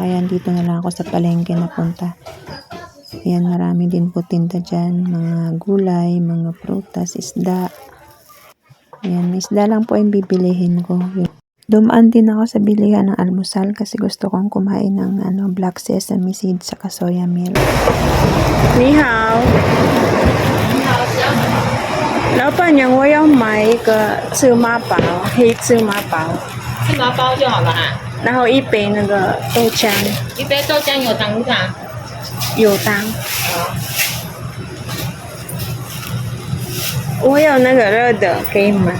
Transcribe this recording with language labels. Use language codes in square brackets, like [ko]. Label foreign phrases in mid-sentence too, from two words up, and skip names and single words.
[tl] Kaya dito na lang ako sa palengke napunta. Ayan, marami din po tinda dyan. Mga gulay, mga prutas, isda. Ayan, isda lang po yung bibilihin ko. Dumaan din ako sa bilihan ng almusal kasi gusto kong kumain ng [en] black sesame seed [tl] sa [en] soya milk. [zh] 你好. 老板娘，我要买一个芝麻包，黑芝麻包，芝麻包就好了哈。然后一杯那个豆浆，一杯豆浆有糖无糖？有糖。我有那个热的，可以吗？